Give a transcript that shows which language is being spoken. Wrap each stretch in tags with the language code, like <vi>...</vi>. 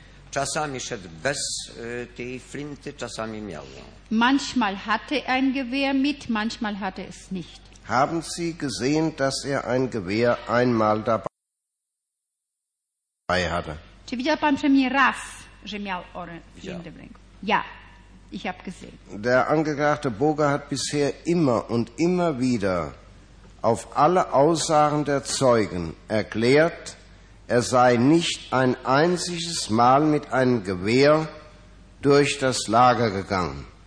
<pl>Czasami szedł bez tej flinty, czasami miał ją.</pl> <de>Manchmal hatte er ein Gewehr mit, manchmal hatte es nicht. Haben Sie gesehen, dass er ein Gewehr einmal dabei hatte?</de> <pl>Czy widział pan przynajmniej raz, że miał oręż w ręku?</pl> <de>Ja. Ich habe gesehen. Der Angeklagte Boger hat bisher immer und immer wieder auf alle Aussagen der Zeugen erklärt, er sei nicht ein einziges Mal mit einem Gewehr durch das Lager gegangen.</de>